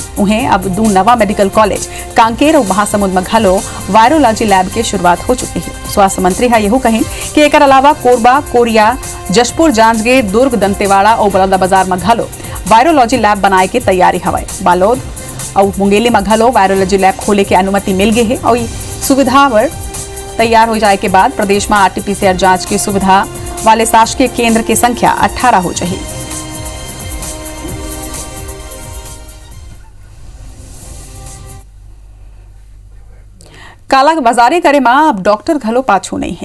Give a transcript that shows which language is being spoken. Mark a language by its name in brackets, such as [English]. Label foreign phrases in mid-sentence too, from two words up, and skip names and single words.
[Chhattisgarhi] उन्हें अब 2 नवा [English] medical college [Chhattisgarhi] कांकेर और महासमुंद में घलो [English] virology lab [Chhattisgarhi] की शुरुआत हो चुकी है। स्वास्थ्य मंत्री यह कहें कि एक अलावा कोरबा, कोरिया, जशपुर, जांजगीर, दुर्ग, दंतेवाड़ा और बलौदाबाजार में घलो [English] virology lab [Chhattisgarhi] बनाए की तैयारी हवाए। बालोद और मुंगेली में घलो [English] virology lab [Chhattisgarhi] खोले की अनुमति मिल गई है और सुविधा तैयार हो जाए के बाद प्रदेश में आरटीपीसीआर जांच की सुविधा वाले शासकीय केंद्र की संख्या 18 हो जाएगी। काला बाजारी करे में अब डॉक्टर घलो पाछू नहीं है।